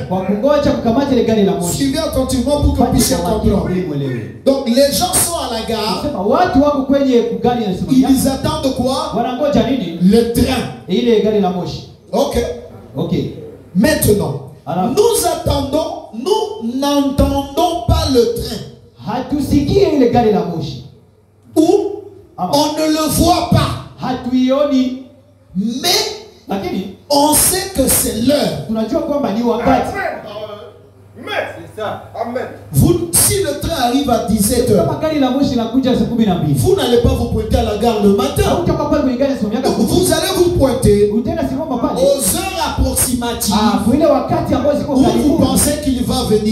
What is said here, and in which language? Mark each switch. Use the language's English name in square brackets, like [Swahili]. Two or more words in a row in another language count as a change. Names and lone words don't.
[Swahili] kwa kungoja kukamata ile gari la moshi. [French] Suivez attentivement pour que vous puissiez comprendre. Donc les gens sont à la gare. [Swahili] Sema watu wako kwenye gari ya simamia. [French] Ils attendent quoi? [Swahili] Wanangoja nini? [French] Le train. [Swahili] Ile gari la moshi. Ok. Ok. [French] Maintenant, alors, nous attendons, nous n'entendons pas le train. [Swahili] Hatusikii ile gari la moshi. [French] Ou on ne le voit pas. [Swahili] Hatuioni. [French] Mais [Swahili] lakini [French] on sait que c'est l'heure. [Swahili] Tunajua kwamba ni wakati. [French] C'est ça. Amen. Vous, si le train arrive à 17h, vous n'allez pas vous pointer à la gare le matin. Vous allez vous pointer aux heures approximatives où vous pensez qu'il va venir.